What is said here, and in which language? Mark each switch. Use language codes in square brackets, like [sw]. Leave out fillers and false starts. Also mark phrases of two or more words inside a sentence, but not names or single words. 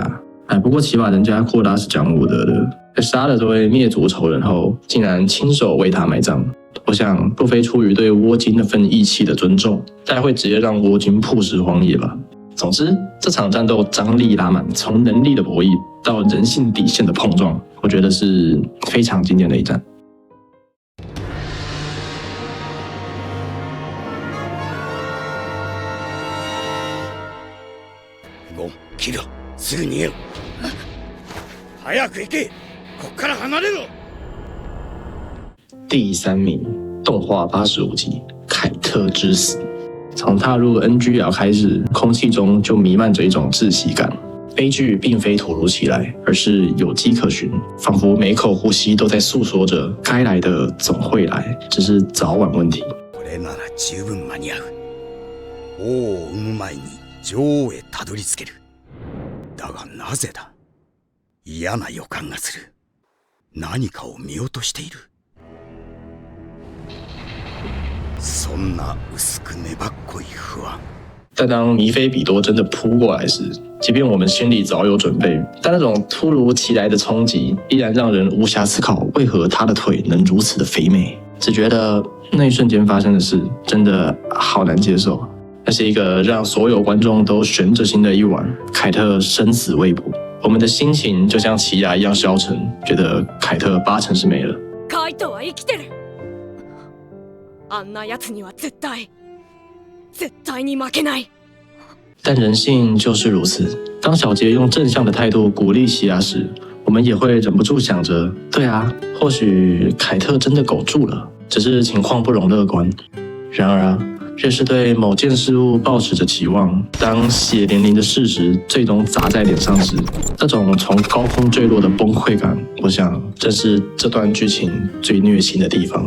[zh] 不过起码人家库拉是讲武德的，在杀了这位灭族仇人后，竟然亲手为他埋葬。我想，若非出于对窝金那份义气的尊重，大概会直接让窝金曝尸荒野吧。总之，这场战斗张力拉满，从能力的博弈到人性底线的碰撞，我觉得是非常经典的一战。 [ja] ゴン、キル、すぐ逃げろ。早く行け。こっから離れろ。 [zh] 第3名，动画85集《凯特之死》。从踏入 NGL 开始，空气中就弥漫着一种窒息感。悲剧并非突如其来，而是有迹可循，仿佛每口呼吸都在诉说着该来的总会来，只是早晚问题。 [ja] これなら十分間に合う。王を生む前に女王へたどり着ける。だがなぜだ？嫌な予感がする。何かを見落としている。そんな薄く粘っこい不安。 [zh] 但当米菲比多真的扑过来时，即便我们心里早有准备，但那种突如其来的冲击依然让人无暇思考为何他的腿能如此的肥美，只觉得那一瞬间发生的事真的好难接受。那是一个让所有观众都悬着心的一晚，凯特生死未卜，我们的心情就像奇亚一样消沉，觉得凯特80%是没了。 [ja] カイトは生きてる。あんな奴には絶対に負けない。 [zh] 但人性就是如此，当小杰用正向的态度鼓励西亚时，我们也会忍不住想着，对啊，或许凯特真的苟住了，只是情况不容乐观。然而啊，越是对某件事物抱持着期望，当血淋淋的事实最终砸在脸上时，那种从高空坠落的崩溃感，我想正是这段剧情最虐心的地方。